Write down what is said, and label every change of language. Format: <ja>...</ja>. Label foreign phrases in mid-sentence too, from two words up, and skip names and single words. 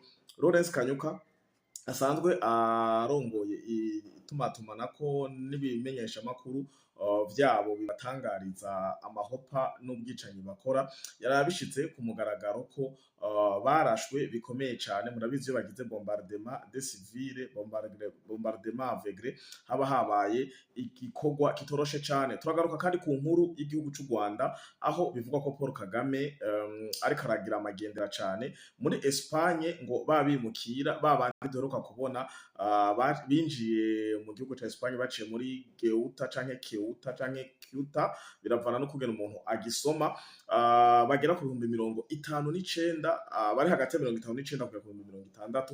<rn>Lawrence Kanyuka asanzwe arongoye itumatumanako n'ibimenyesha makuru vyabo bibatangariza amahopa n'ubwicanyi bakora, yarabishitse ku mugaragaro ko barashwe bikomeye cane. Murabizi iyo bagize</rn> <fr>bombardement des civils, bombardement aveugle,</fr> <rn>haba habaye igikorwa kitoroshe cane. Turagaruka kandi ku nkuru y'igihugu c'u Rwanda aho bivugwa ko Paul Kagame ariko aragira amagendera cane muri Espagne, ngo babimukira babandi duheruka kubona binjiye mu gihugu ca Espagne baciye muri Ceuta canke Ceuta, biravana no kugena umuntu agisoma, bagera ku 59 bari hagati ya 59 kugera ku 60.</rn>